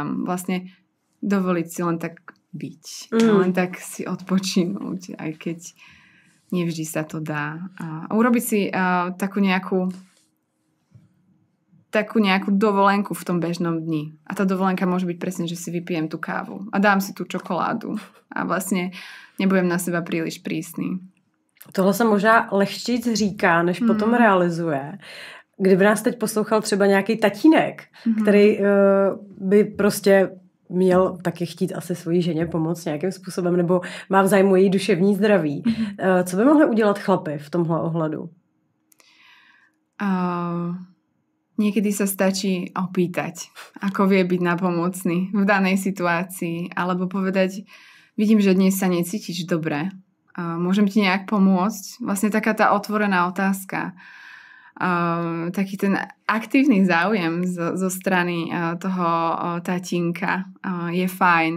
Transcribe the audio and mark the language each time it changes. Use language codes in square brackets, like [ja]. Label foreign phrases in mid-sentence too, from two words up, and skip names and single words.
[sk] Vlastne dovoliť si len tak byť. Len tak si odpočinúť, aj keď nevždy sa to dá. A urobiť si takú nejakú dovolenku v tom bežnom dni. A tá dovolenka môže byť presne, že si vypijem tú kávu a dám si tú čokoládu. A vlastne nebudem na seba príliš prísný. [cs] Tohle se možná lehčíc říká, než potom realizuje. Kdyby nás teď poslouchal třeba nějaký tatínek, který by prostě měl taky chtít asi svojí ženě pomoct nějakým způsobem, nebo má v zájmu její duševní zdraví. Co by mohli udělat chlapi v tomhle ohledu? [sk] Niekedy sa stačí opýtať, ako vie byť napomocný v danej situácii, alebo povedať, vidím, že dnes sa necítiš dobre. Môžem ti nejak pomôcť? Vlastne taká tá otvorená otázka. Taký ten aktívny záujem zo strany toho tatínka je fajn.